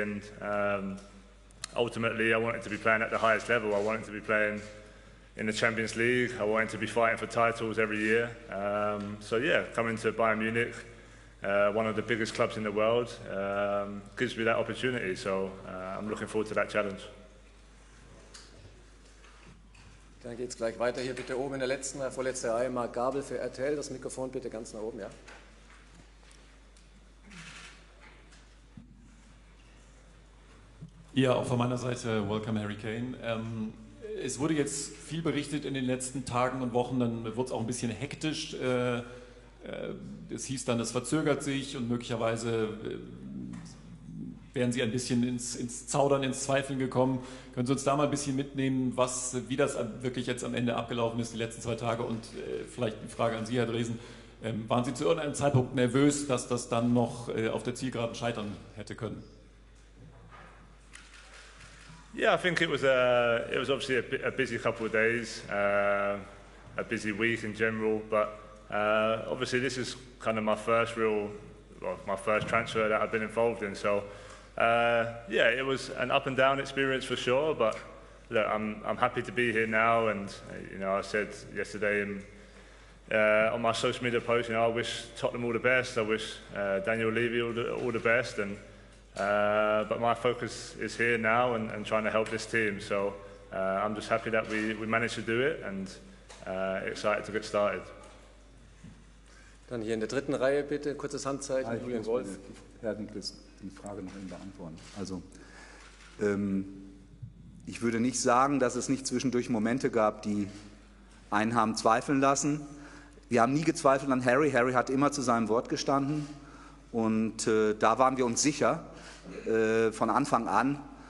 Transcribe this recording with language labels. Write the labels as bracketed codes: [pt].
[en] And ultimately, I wanted to be playing at the highest level. I wanted to be playing in the Champions League. I wanted to be fighting for titles every year. So yeah, coming to Bayern Munich, one of the biggest clubs in the world, gives me that opportunity. So I'm looking forward to that challenge. [de] Dann geht es gleich weiter. Hier bitte oben in der vorletzten Reihe, Marc Gabel für RTL. Das Mikrofon bitte ganz nach oben, ja. Ja, auch von meiner Seite, [en] welcome [de] Harry Kane. Es wurde jetzt viel berichtet in den letzten Tagen und Wochen, dann wurde es auch ein bisschen hektisch. Es hieß dann, es verzögert sich und möglicherweise wären Sie ein bisschen ins Zaudern, ins Zweifeln gekommen. Können Sie uns da mal ein bisschen mitnehmen, wie das wirklich jetzt am Ende abgelaufen ist, die letzten 2 Tage? Und vielleicht die Frage an Sie, Herr Dresen, waren Sie zu irgendeinem Zeitpunkt nervös, dass das dann noch auf der Zielgeraden scheitern hätte können? [en] Yeah, I think it was obviously a busy couple of days, a busy week in general, but obviously this is kind of my first transfer that I've been involved in, so yeah, it was an up and down experience for sure, but look, I'm happy to be here now, and I said yesterday on my social media post, I wish Tottenham all the best, I wish Daniel Levy all the best, and but my focus is here now and trying to help this team, so I'm just happy that we managed to do it and excited to get started. [de] Dann hier in der dritten Reihe bitte, kurzes Handzeichen, Julian Wolf. Herr Niklas, die Frage noch beantworten. Also, ich würde nicht sagen, dass es nicht zwischendurch Momente gab, die einen haben zweifeln lassen. Wir haben nie gezweifelt an Harry. Harry hat immer zu seinem Wort gestanden. Und da waren wir uns sicher von Anfang an.